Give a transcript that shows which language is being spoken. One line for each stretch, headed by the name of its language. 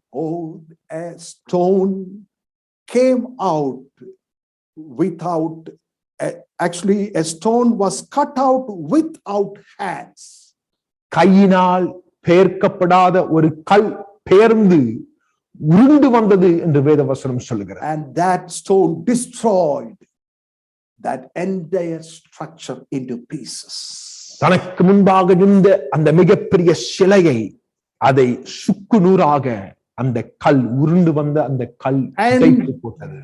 English: oh, a stone came out without, actually a stone was cut out without hands.
Tamil: கையினால் பெயர்க்கப்படாத ஒரு கல் பெயர்ந்து உருண்டு வந்தது என்று வேதவசனம் சொல்லுகிறது.
English: And that stone destroyed that entire structure into pieces.
Tamil: தனக்கு முன்பாக நின்ற அந்த மிகப்பெரிய சிலையை, அதை சுக்குநூறாக அந்த கல் உருண்டு வந்த அந்த கல் போட்டது.